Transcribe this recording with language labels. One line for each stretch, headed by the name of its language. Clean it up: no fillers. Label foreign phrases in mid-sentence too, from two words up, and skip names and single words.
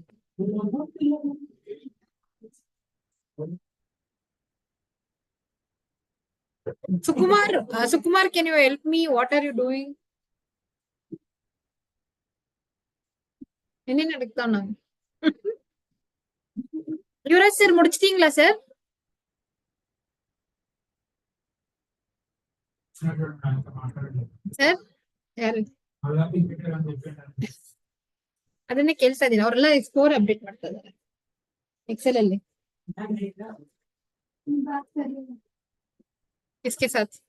English: Sukumar, can you help me? What are you doing?
Tamil: என்ன நடக்குதானா? யுவராஜ் சார் முடிச்சிட்டீங்களா சார்?
Kannada: ಸರ್ ಯಾರು ಅದನ್ನೇ ಕೇಳ್ತಾ ಇದೀನಿ. ಅವರೆಲ್ಲ
English: score update
Kannada: ಮಾಡ್ತಾ ಇದಾರೆ ಎಕ್ಸೆಲ್ ಅಲ್ಲಿ.
Hindi: किसके साथ?